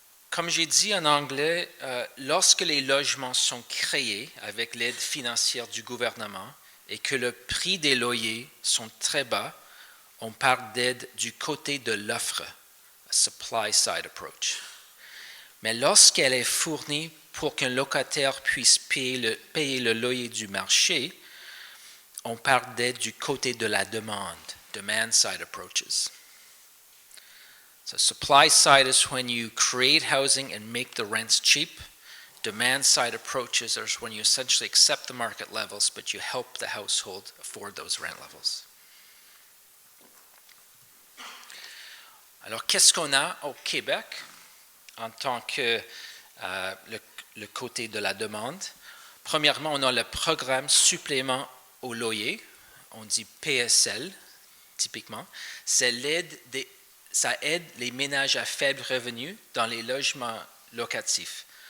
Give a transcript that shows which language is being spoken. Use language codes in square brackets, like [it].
[fr] Comme j'ai dit en anglais, lorsque les logements sont créés avec l'aide financière du gouvernement et que le prix des loyers sont très bas, on parle d'aide du côté de l'offre, [en] a supply side approach. [fr] Mais lorsqu'elle est fournie pour qu'un locataire puisse payer le loyer du marché, on parle d'aide du côté de la demande, [en] demand side approaches. So supply side is when you create housing and make the rents cheap. Demand side approaches are when you essentially accept the market levels, but you help the household afford those rent levels. [fr] Alors, qu'est-ce qu'on a au Québec en tant que le côté de la demande? Premièrement, on a le programme supplément au loyer, on dit PSL, typiquement. Ça aide les ménages à faible revenu dans les logements locatifs.